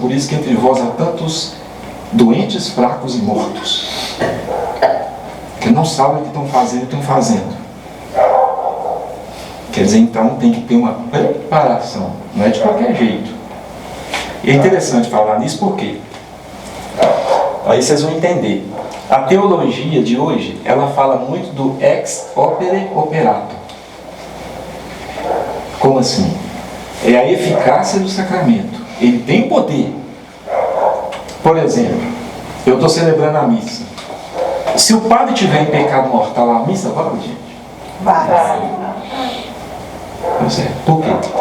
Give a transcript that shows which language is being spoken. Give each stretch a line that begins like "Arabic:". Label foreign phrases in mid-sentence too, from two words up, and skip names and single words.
Portuguese: Por isso que entre vós há tantos doentes, fracos e mortos, que não sabem o que estão fazendo e estão fazendo. Quer dizer, então tem que ter uma preparação, não é de qualquer jeito. E é interessante falar nisso porque aí vocês vão entender. A teologia de hoje, ela fala muito do
Latin: ex opere operato.
Portuguese: Como assim? É a eficácia do sacramento. Ele tem poder. Por exemplo, eu estou celebrando a missa. Se o padre tiver em pecado mortal, a missa vai, gente? Vai. Pois é. Por quê?